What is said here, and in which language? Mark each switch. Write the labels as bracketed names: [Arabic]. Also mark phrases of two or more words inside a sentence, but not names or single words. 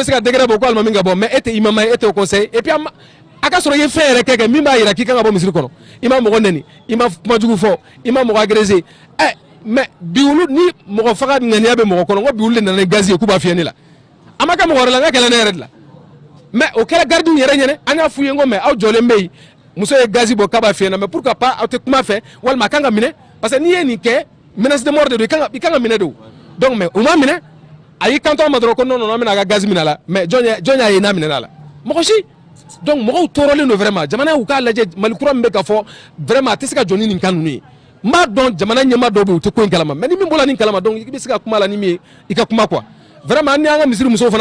[Bambara] se ka degré bɔ ko alimami ka bɔ mais e tɛ imama ye e tɛ o conseil [French] et puis [Bambara] a ka sɔrɔ i ye fɛn yɛrɛ kɛ min b'a jira k'i kan ka bɔ misiri kɔnɔ i ma mɔgɔ nɛni i ma kuma jugu fɔ i ma mɔgɔ agressé mais bi olu ni mɔgɔ faga ŋaniya bɛ mɔgɔ kɔnɔ n ko bi olu de nana ni gaz ye k'u b'a fiyɛ ne la a ma kɛ mɔgɔ wɛrɛ la n ka kɛlɛ ne yɛrɛ de la mais o kɛra gardiw yɛrɛ ɲɛnɛ an y'a f'u ye n ko mais aw jɔlen bɛ yen muso ye gaz bɔ k'a b'a fiyɛ na [French] mais pourquoi pas [Bambara] aw tɛ kuma fɛ walima a kan ka minɛ [French] parce que [Bambara] n'i ye nin kɛ [French] menace de mort [Bambara] de don i kan ka minɛ de o [French] donc mais [Bambara] o ma minɛ a y'i kanto a ma dɔrɔn ko [French] non non [Bambara] an bɛna a ka gaz minɛ a la mais jɔn y'a ye n'a minɛna a la mɔgɔ si donc mɔgɔw tɔɔrɔlen don vraiment jamana y'u k'a lajɛ Mali kura min bɛ ka fɔ vraiment a tɛ se ka jɔ ni nin kan ninnu ye n b'a dɔn jamana ɲɛmaa dɔw bɛ yen u tɛ ko in kalama mais ni min bɔra nin kalama donc i bɛ se ka kuma la ni min ye i ka kuma [French] quoi vraiment [Bambara] ni an ka misiri musow